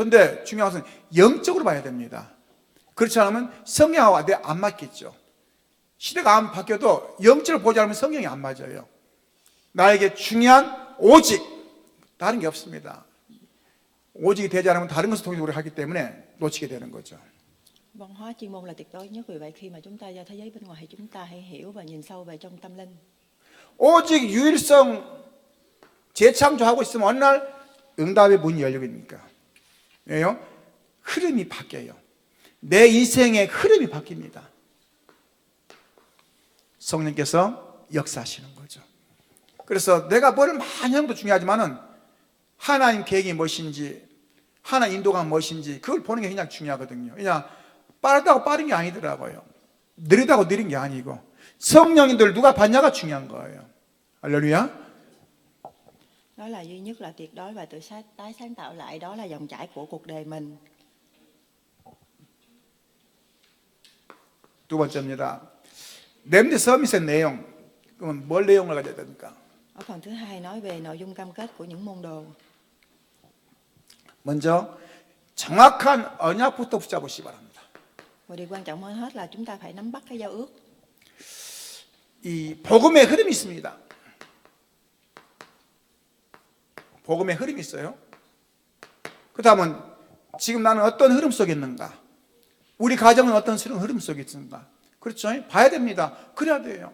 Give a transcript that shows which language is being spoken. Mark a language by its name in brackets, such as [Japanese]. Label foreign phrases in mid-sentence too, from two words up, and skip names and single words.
[Korean] 근데 중요한 것은 영적으로 봐야 됩니다. 그렇지 않으면 성경하고 안 맞겠죠. 시대가 안 바뀌어도 영적으로 보지 않으면 성경이 안 맞아요. 나에게 중요한 오직, 다른 게 없습니다. 오직이 되지 않으면 다른 것을 통해서 우리가 하기 때문에 놓치게 되는 거죠. [Vietnamese] Văn hóa chuyên môn là tuyệt đối nhất, vì vậy khi mà chúng ta ra thế giới bên ngoài thì chúng ta hãy hiểu và nhìn sâu về trong tâm linh. [Korean] 오직 유일성 재창조하고 있으면 어느 날 응답의 문이 열립니까? 왜요? 흐름이 바뀌어요. 내 인생의 흐름이 바뀝니다. 성령께서 역사하시는 거죠. 그래서 내가 뭐를 많이 하는 것도 중요하지만은 하나님 계획이 무엇인지, 하나님 인도가 무엇인지 그걸 보는 게 굉장히 중요하거든요. 그냥 빠르다고 빠른 게 아니더라고요. 느리다고 느린 게 아니고 성령님들 누가 봤냐가 중요한 거예요. 할렐루야. [Vietnamese] Đó là duy nhất là tuyệt đối và tự tái sáng tạo lại, đó là dòng chảy của cuộc đời mình. [Korean] 두 번째입니다. 렘드 서밋의 내용. 그러면 뭘 내용을 가져야 됩니까? [Vietnamese] Ở phần thứ hai nói về nội dung cam kết của những môn đồ. [Korean] 먼저 정확한 언약부터 붙잡으시기 바랍니다. [Vietnamese] Và điều quan trọng hơn hết là chúng ta phải nắm bắt cái giao ước. [Korean] 이 복음의 흐름이 있습니다. 복음의 흐름이 있어요. 그렇다면 지금 나는 어떤 흐름 속에 있는가? 우리 가정은 어떤 흐름 속에 있는가? 그렇죠? 봐야 됩니다. 그래야 돼요.